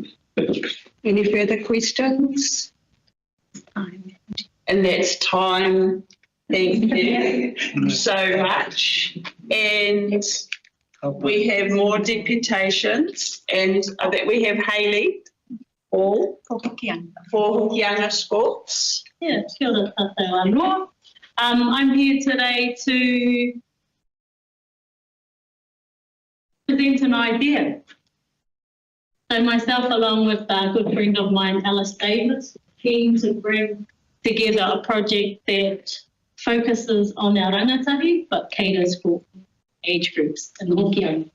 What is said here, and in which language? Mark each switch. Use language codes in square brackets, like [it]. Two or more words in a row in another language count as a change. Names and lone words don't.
[en] Any further questions? And that's time. Thank you so much. And we have more deputations, and I bet we have Hayley. all For Hokianga. for Hokianga sports. Yeah, [mi] kia ora tātou anō. [en] I'm here today to present an idea. So myself, along with a good friend of mine, Alice Davis, keen to bring together a project that focuses on our rangatahi but caters for age groups in Hokianga.